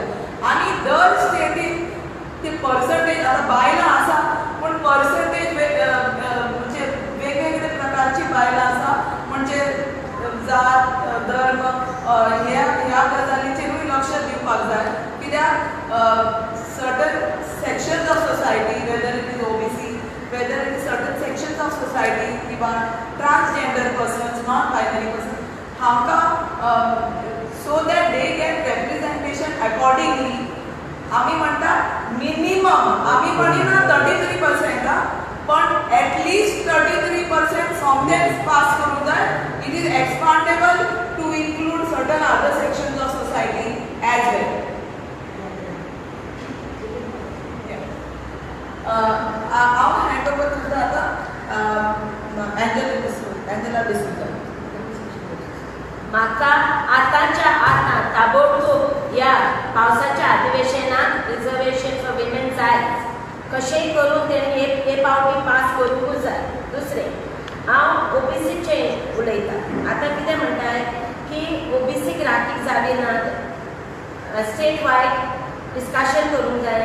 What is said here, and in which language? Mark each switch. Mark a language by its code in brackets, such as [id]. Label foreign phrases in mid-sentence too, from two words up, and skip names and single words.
[kok] आनी दर स्टेटीन ती पर्संटेज आतां बायलां आसा पूण पर्संटेज म्हणजे वेगवेगळे प्रकारची बायलां आसा म्हणजे जात धर्म ह्या गजालीचेरूय लक्ष दिवपाक जाय कित्याक [en] certain sections of society, whether it is OBC, whether it is certain sections of society, even transgender persons, non-binary persons, so that they get representation accordingly. [kok] आम्ही म्हणटा minimum, आम्ही म्हणिना 33%, पण [en] at least [kok] 33% [en] sometimes pass [kok] करू जाय. [en] It is expandable to include certain other sections of society as well. I'll hand over to the Angela D'Souza. [kok] माका आतांच्या आता ताबडतोब या पावसाच्या अधिवेशनात [en] reservation for women [kok] जाय कशेंय करून तेणी हे पावटी पास करूंकूच जाय. दुसरें हांव ओबीसीचे उलयतां. आतां कितें म्हणटाय की ओबीसीक राखीक जाली नात [en] state wide discussion [kok] करूंक जाय.